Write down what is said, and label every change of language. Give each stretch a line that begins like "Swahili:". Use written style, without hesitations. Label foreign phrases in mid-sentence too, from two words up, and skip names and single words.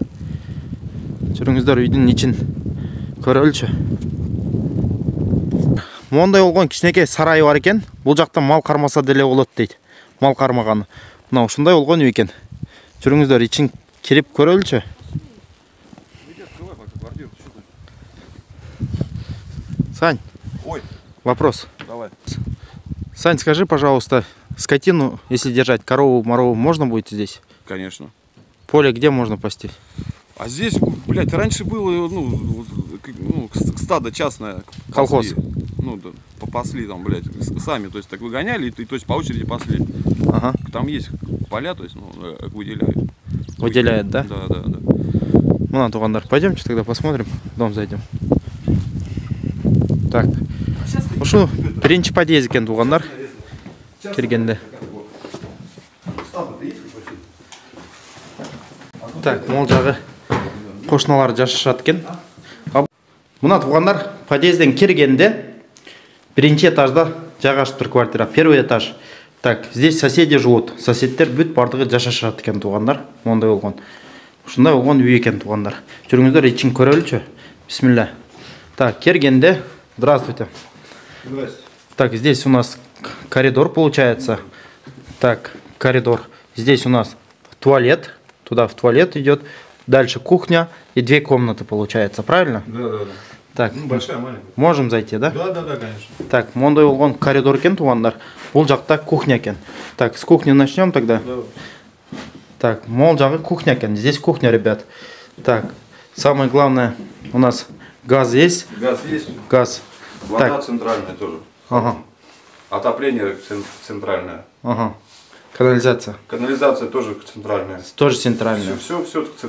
Kyrgyz: Жүрүңүздөр, үйдүн ичин көрөлүчү. Мондой болгон кичинекей сарайы бар экен. Бул жакта мал кармаса деле болот дейт. Мал кармаганы. Мына ушундай болгон үй экен. Жүрүңүздөр, ичин кирип көрөлүчү.
Russian: Сань. Ой. Вопрос. Давай. Сань, скажи, пожалуйста, скотину, если держать, корову, морову, можно будет здесь? Конечно. Поле где можно пасти? А здесь, блядь, раньше было, стадо частное. Колхоз. Пасли. Да, попасли там, блядь, сами, то есть так выгоняли, и то есть по очереди пасли. Ага. Там есть поля, то есть, выделяют. Выделяет, да? Да. Ну, на тугандар, пойдемте тогда посмотрим, в дом зайдем. Так.
Kyrgyz: Ушу биринчи подъезд экен туугандар. Киргенде. Так, мол жагы кошуналар жашашат экен. Мына туугандар, подъезден киргенде биринчи этажда жайгашып тур квартира,
Russian: первый этаж. Так, здесь соседи живут.
Kyrgyz: Соседдер бүт бардыгы жашашат экен туугандар. Мондай болгон. Ушундай болгон үй экен туугандар. Жүрүңүздөр, ичин көрөлүчү. Бисмилля. Так, киргенде,
Russian: здравствуйте. Здравствуйте. Так, здесь у нас коридор получается. Так, коридор. Здесь у нас туалет. Туда в туалет идет. Дальше кухня и 2 комнаты получается, правильно? Да. Так, Большая, маленькая. можем зайти, да? Да, конечно. Так,
Kyrgyz: мондой болгон коридор экен туугандар. Бул жакта кухня экен.
Russian: Так, с кухни начнем тогда. Да. Так,
Kyrgyz: мол жагы кухня экен.
Russian: Здесь кухня, ребят. Так, самое главное, у нас газ есть. Газ есть. Газ. Вода Так. центральная тоже. Ага. Отопление центральное. Ага. Канализация. Канализация тоже центральная. Тоже центральная. Все центральное.